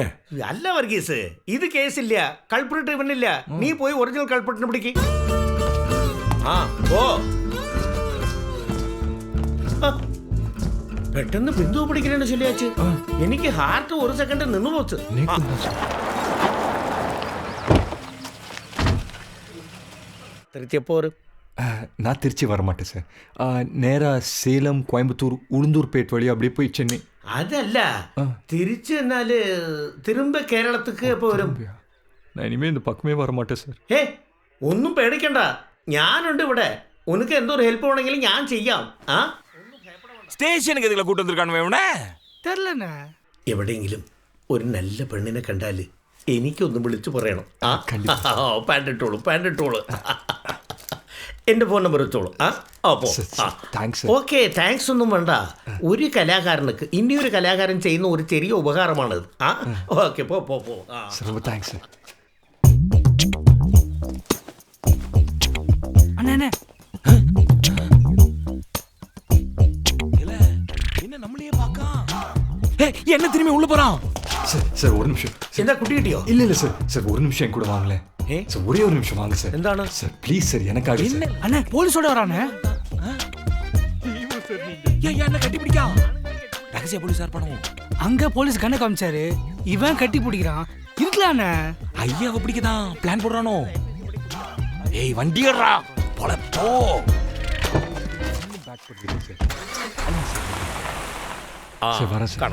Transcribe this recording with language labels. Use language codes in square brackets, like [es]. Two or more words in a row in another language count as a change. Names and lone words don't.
[ml] അല്ല വർഗീസ്, ഇത് കേസില്ല, കൾപ്രിട്ട് ഇവനില്ല. നീ പോയി ഒറിജിനൽ കൾപ്രിട്ടിനെ പിടിക്ക്. പെട്ടെന്ന് ബിന്ദു പിടിക്കണ ചൊല്ലിയാച്ച്. എനിക്ക് ഹാർട്ട് 1 സെക്കൻഡ് നിന്ന് പോച്ച്. [ta] திருச்சியப்போ நான் திருச்சி வரமாட்டேன் சார். நேராக சேலம், கோயம்புத்தூர், உளுந்தூர்பேட் வழி அப்படியே போய் சென்னை. [ml] അതല്ല, തിരിച്ചു എന്നാല് തിരുമ്പ കേരളത്തിക്ക് എപ്പോ വരും? [ta] நான் இனிமேல் இந்த பக்கமே வர மாட்டேன் சார். [ml] ഹേ ഒന്നും പേടിക്കണ്ട, ഞാനുണ്ട് ഇവിടെ. ഉനക്ക് എന്തൊരു ഹെൽപ്പ് വേണമെങ്കിലും ഞാൻ ചെയ്യാം. ആ [ta] ஸ்டேஷனுக்கு எதுக்குள்ள கூட்டு வந்திருக்கானு இவனை தெரியலண்ணே. [ml] എവിടെയെങ്കിലും ഒരു നല്ല പെണ്ണിനെ കണ്ടാൽ എനിക്കൊന്ന് വിളിച്ചു പറയണം. ആ പാൻഡിട്ടോളൂ പാൻഡിട്ടോളൂ. എൻ്റെ ഫോൺ നമ്പർ വെച്ചോളൂ. താങ്ക്സ്. ഓക്കെ, താങ്ക്സ് ഒന്നും വേണ്ട. ഒരു കലാകാരനുക്ക് ഇനിയൊരു കലാകാരൻ ചെയ്യുന്ന ഒരു ചെറിയ ഉപകാരമാണിത്. ആ ഓക്കെ, പോ പോ പോ. [ta] ரொம்ப தேங்க்ஸ் சார். அண்ணே அண்ணே, என்ன நம்மளையே பாக்கா? என்ன திரும்பி உள்ள போறான்? சார் சார் ஒரு நிமிஷம். [ml] എന്താ കുട്ടി കിട്ടിയോ? [ta] இல்ல இல்ல சார் சார் ஒரு நிமிஷம் என் கூட வாங்களேன். சார் ஒரே ஒரு நிமிஷம் வாங்க சார். [ml] എന്താണ്? [ta] சார் ப்ளீஸ் சார் எனக்காக சார். அண்ணே போலீஸோட வரானே. ஏன் என்ன கட்டி பிடிக்கா? ரகசிய போலீஸ் சார் பண்ணுவோம். அங்க போலீஸ் கண்ணை காமிச்சாரு, இவன் கட்டி பிடிக்கிறான். இருக்கலாண்ணே. ஐயாவை பிடிக்கதான் பிளான் போடுறானோ? ஏய் வண்டியடா போல போ. சார் வரேன் சார்.